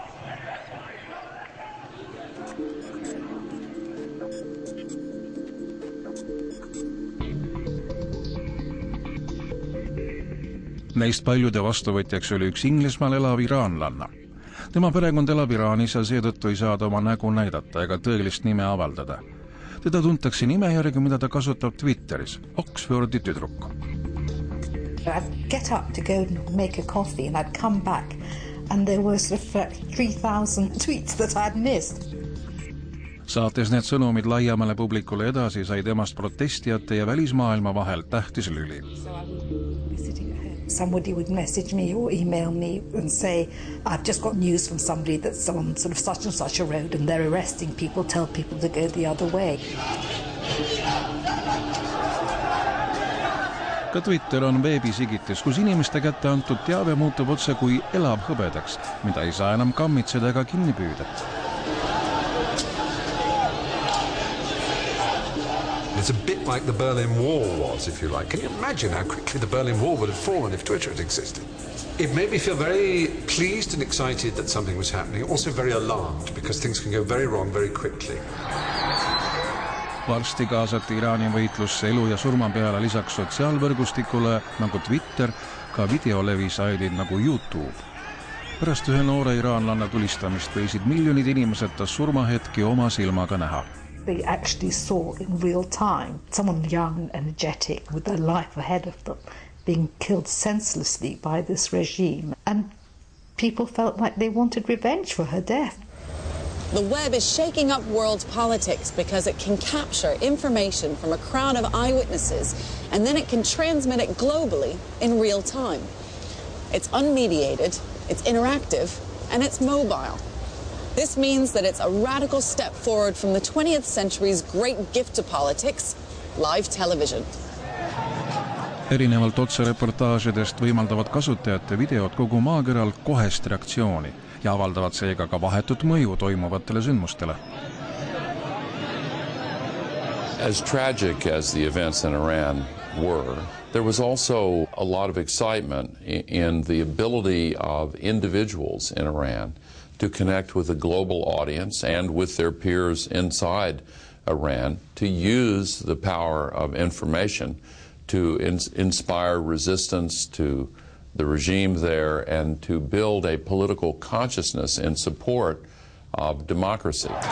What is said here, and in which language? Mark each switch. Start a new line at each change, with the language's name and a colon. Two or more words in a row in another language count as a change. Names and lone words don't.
Estonian: Neist paljude vastuvõtjaks oli üks Inglismaal elav iraanlanna. Tema perekond elab Iraanis ja seetõttu ei saada oma nägu näidata ega tõelist nime avaldada. Teda tuntakse nime järgi, mida ta kasutab Twitteris, Oxfordi tüdruk.
English: I'd get up to go and make a coffee and I'd come back and there was 3,000 tweets that I'd missed.
Estonian: Saates need sõnumid laiemale publikule edasi, sai temast protestijate ja välismaailma vahel tähtis lüli.
English: Somebody would message me or email me and say, I've just got news from somebody that's on sort of such and such a road and they're arresting people, tell people to go the other way.
Estonian: Ka Twitter on veebisigitis, kus inimeste kätte antud teave muutub otse kui elab hõbedaks, mida ei saa enam kammitseda ega kinni püüda.
English: It's a bit like the Berlin Wall was, if you like. Can you imagine how quickly the Berlin Wall would have fallen if Twitter had existed? It made me feel very pleased and excited that something was happening, also very alarmed, because things can go very wrong very quickly.
Estonian: Varsti kaasati Iraani võitlusse elu ja surma peale lisaks sotsiaalvõrgustikule nagu Twitter ka videolevisaidid nagu YouTube. Pärast ühe noore iraanlanna tulistamist võisid miljonid inimesed ta surmahetki oma silmaga näha.
English: They actually saw in real time someone young and energetic with their life ahead of them being killed senselessly by this regime. And people felt like they wanted revenge for her death. The web is shaking up world politics because it can capture information from a crowd of eyewitnesses and then it can transmit it globally in real time. It's unmediated, it's interactive, and it's mobile. This means that it's a radical step forward from the 20th century's great gift to politics, live television.
Estonian: Erinevalt otsereportaažidest võimaldavad kasutajate videod kogu maakeral kohest reaktsiooni ja avaldavad seega ka vahetut mõju toimuvatele sündmustele.
English: As tragic as the events in Iran were, there was also a lot of excitement in the ability of individuals in Iran to connect with a global audience and with their peers inside Iran to use the power of information to inspire resistance to the regime there and to build a political consciousness in support of democracy.